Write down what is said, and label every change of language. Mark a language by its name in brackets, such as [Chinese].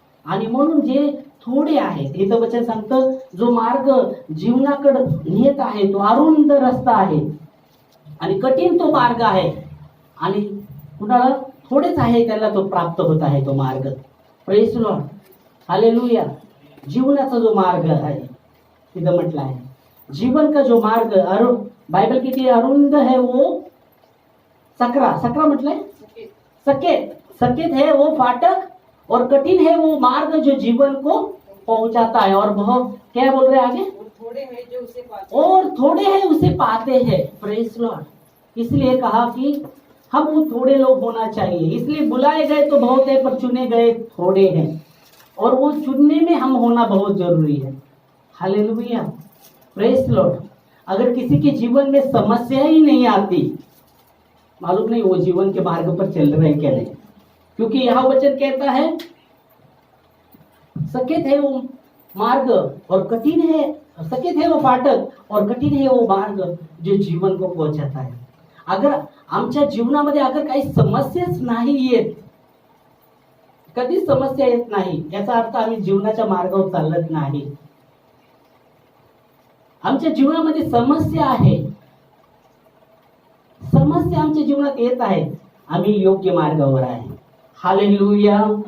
[Marathi] आणि म्हणून जे थोडे आहेत इथं वचन सांगतं जो मार्ग जीवनाकडे नेत आहे तो अरुंद रस्ता आहे आणि कठीण तो मार्ग आहे आणि कुणाला थोडेच आहे त्याला तो प्राप्त होत आहे तो मार्ग. Praise Lord. हालेलुया. जीवनाचा जो मार्ग आहे तिथं म्हटलं आहे [Hindi] जीवन का जो मार्ग [Marathi] बाइबल किती अरुंद [Hindi] है वो सकरा. [Marathi] सकरा म्हटलंय सकेत. [Hindi] सकेत है वो फाटक और कठिन है वो मार्ग जो जीवन को पहुंचाता है. और बहुत क्या बोल रहे हैं आगे, थोड़े है जो उसे पाते और थोड़े हैं उसे पाते हैं. Praise Lord. इसलिए कहा कि हम वो थोड़े लोग होना चाहिए. इसलिए बुलाए गए तो बहुत है पर चुने गए थोड़े हैं और वो चुनने में हम होना बहुत जरूरी है. हालेलुया. Praise Lord. अगर किसी के जीवन में समस्या ही नहीं आती, मालूम नहीं वो जीवन के मार्ग पर चल रहे हैं क्या नहीं. क्योंकि यह वचन कहता है सकेत है वो मार्ग और कठिन है, सकेत है वो फाटक और कठीण है वो मार्ग जो जीवन को पहुंचाता है. [Marathi] अगर आमच्या जीवनामध्ये अगर काही समस्याच नाही येत, कधीच समस्या येत नाही याचा अर्थ आम्ही जीवनाच्या मार्गावर चालत नाही. आमच्या जीवनामध्ये समस्या आहे, समस्या आमच्या जीवनात येत आहे, आम्ही योग्य मार्गावर आहे. हालेलुया.